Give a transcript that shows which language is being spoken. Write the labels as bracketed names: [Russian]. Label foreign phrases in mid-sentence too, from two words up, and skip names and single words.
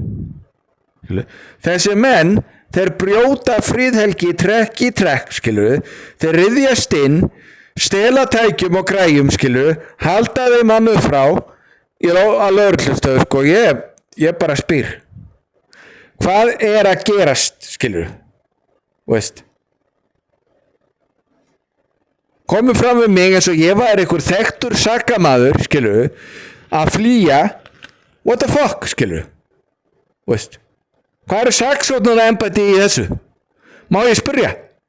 [Icelandic] Skilur, þessi menn, þeir brjóta friðhelgi trekk í trekk, skilur, þeir ryðjast inn, stela tækjum og græjum, skilur, halda þeim mannu frá að lögreglustöð, sko, ég bara spyr. Hvað að gerast, skilur, veist? Komið fram við mig eins og ég var einhver þekktur sakamaður, skilur, að flýja, [English] what the fuck, [Icelandic] skilur, veist? Hvað saksóknarembætti í þessu? Má ég spyrja?